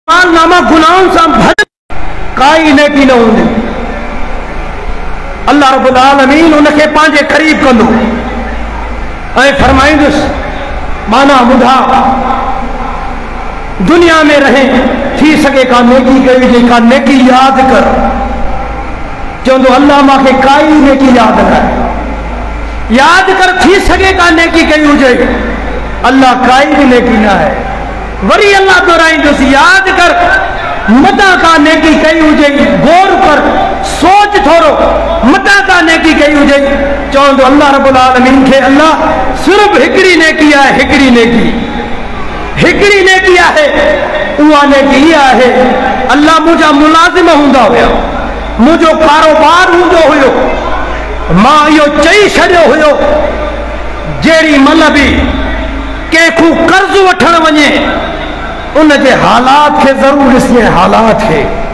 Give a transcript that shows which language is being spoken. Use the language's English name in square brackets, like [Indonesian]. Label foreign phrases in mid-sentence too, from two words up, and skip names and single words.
[Sindhi] अमाल नामा गुनाहों से भर काई नेकी न हूंदी। अल्लाह रब्बुल आलमीन उनके पांजे करीब कंदो ऐं फरमाईंदुसि माना ॿुधा दुनिया में रहे थी सके का नेकी कई हुजे का नेकी याद कर चवंदो अल्लाह मांखे काई नेकी याद न याद कर थी सके का नेकी कई हुजे अल्लाह काई भी नेकी न है। वरी अल्लाह दोहराईंदुसि याद कर मता का नेकी कई हुजे गौर कर सोच थोरो मता का नेकी कई हुजे चवंदो अल्लाह रब्बुल आलमीन खे अल्लाह सिर्फ हिकड़ी नेकी आहे हिकड़ी नेकी आहे उहा नेकी इहा आहे अल्लाह मुंहिंजा मुलाज़िम हूंदा हुया मुंहिंजो कारोबार हूंदो हुयो मां इहो चई छॾियो हुयो जहिड़ी महिल बि कंहिंखूं कर्ज़ वठण वञे उनजे हालात खे ज़रूर ॾिसे हालात खे